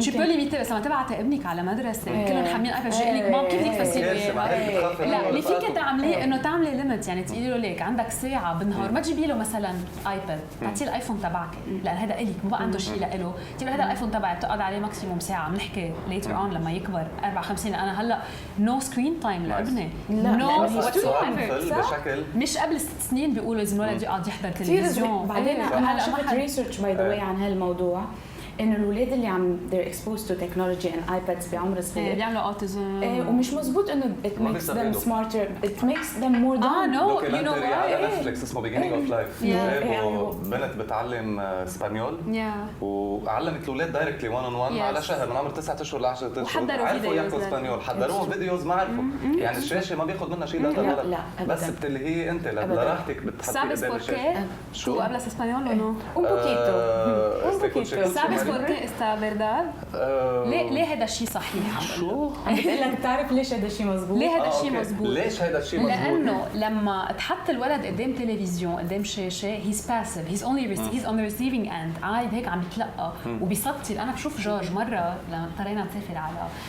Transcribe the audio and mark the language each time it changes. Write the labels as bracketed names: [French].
[Arabic] شو ليميتي بس لما تبعتي ابنك على مدرسه كلهم حاملين ايباد جاي لك مام كيف بدك تفسري لا اللي فيك تعمليه انه تعملي ليميت يعني تقولي له ليك عندك ساعه بالنهار ما تجيبي له مثلا ايباد تعطيه الايفون تبعك لان هذا الك ما بقى عنده شيء له تجيب هذا الايفون تبعي بتقعد عليه ماكسيموم ساعه بنحكي ليتر اون لما يكبر 54 انا هلا نو سكرين تايم لابني نو بشكل مش قبل 6 سنين بيقولوا لازم الولد يقعد يحضر تلفزيون. بعدين انا شفت ريسيرش باي ذا واي عن هالموضوع انه الاولاد اللي عم [English] they're exposed to technology and iPads [Arabic] بعمر صغير بيعملوا اوتيزم ومش مزبوط انه [English] it makes them smarter it makes them more dumb. no you know [Arabic] على نتفليكس اسمه beginning of life بنت بتعلم اسبانيول وعلمت الاولاد دايركتلي 1 on 1 على شهر من عمر 9 اشهر ل 10 اشهر عرفوا يحكوا اسبانيول حضروهم فيديوز ما عرفوا يعني الشاشه ما بياخذ منها شيء لا بس بتلهي انت لراحتك بتحطي قدام الشاشه [Spanish] شو hablas español o no un poquito sabes por qué está verdad [Arabic] ليه هذا الشيء صحيح شو عم بتقول لك بتعرف ليش هذا الشيء مزبوط ليه هذا الشيء مزبوط ليش هذا الشيء مزبوط لانه لما تحط الولد قدام تلفزيون قدام شاشه [English] he's passive he's on the receiving end [Arabic] قاعد هيك عم يتلقى وبيسطل. انا بشوف جورج مره لما اضطرينا نسافر على